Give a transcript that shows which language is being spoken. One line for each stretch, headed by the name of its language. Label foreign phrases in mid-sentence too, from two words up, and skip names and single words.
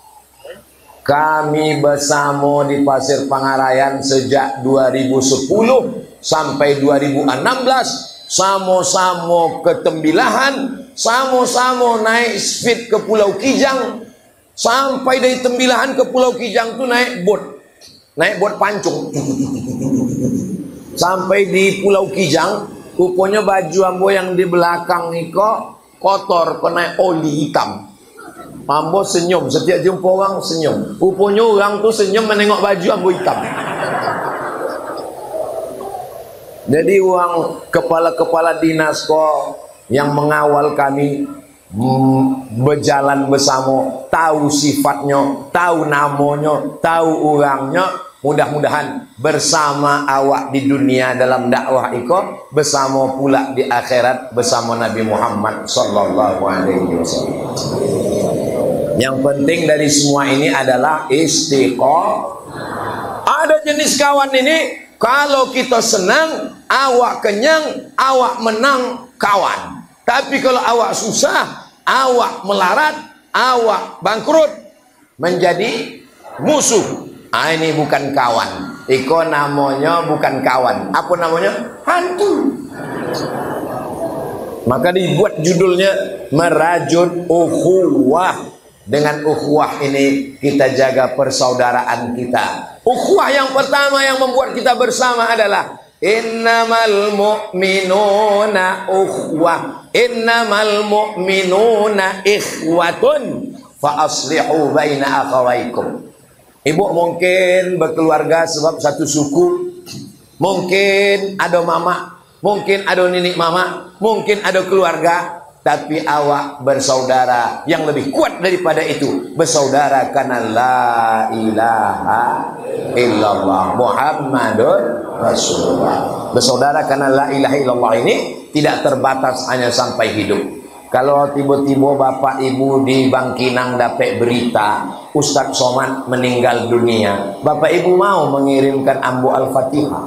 Indonesian: Kami bersama di Pasir Pangarayan sejak 2010 sampai 2016. Sama-sama ke Tembilahan, sama-sama naik speed ke Pulau Kijang. Sampai dari Tembilahan ke Pulau Kijang tu naik bot pancung. Sampai di Pulau Kijang, rupanya baju ambo yang di belakang ni kok kotor, kena oli hitam. Ambo senyum, setiap jumpa orang senyum. Rupanya orang tu senyum menengok baju ambo hitam. Jadi orang kepala-kepala dinas kok yang mengawal kami berjalan bersama, tahu sifatnya, tahu namanya, tahu orangnya. Mudah-mudahan bersama awak di dunia dalam dakwah iko, bersama pula di akhirat bersama Nabi Muhammad
Arabic: صلى الله عليه وسلم.
Indonesian: Yang penting dari semua ini adalah istiqomah. Ada jenis kawan ini, kalau kita senang, awak kenyang, awak menang, kawan. Tapi kalau awak susah, awak melarat, awak bangkrut, menjadi musuh. Ini bukan kawan. Iko namanya bukan kawan. Apa namanya? Hantu. Maka dibuat judulnya Merajut Ukhuwah. Dengan ukhuwah ini kita jaga persaudaraan kita. Ukhuwah yang pertama yang membuat kita bersama adalah
Arabic: إنما المؤمنون أخوة، إنما المؤمنون إخوة فأصلحوا بين أخويكم.
Indonesian: Ibu mungkin berkeluarga sebab satu suku, mungkin ada mama, mungkin ada nenek mama, mungkin ada keluarga, tapi awak bersaudara. Yang lebih kuat daripada itu, bersaudara karena
Arabic: لا إله إلا الله محمد رسول الله.
Indonesian: Bersaudara karena
Arabic: لا إله إلا الله
Indonesian: ini tidak terbatas hanya sampai hidup. Kalau tiba-tiba bapak ibu di Bangkinang dapat berita Ustaz Somad meninggal dunia, bapak ibu mau mengirimkan ambo Al-Fatihah?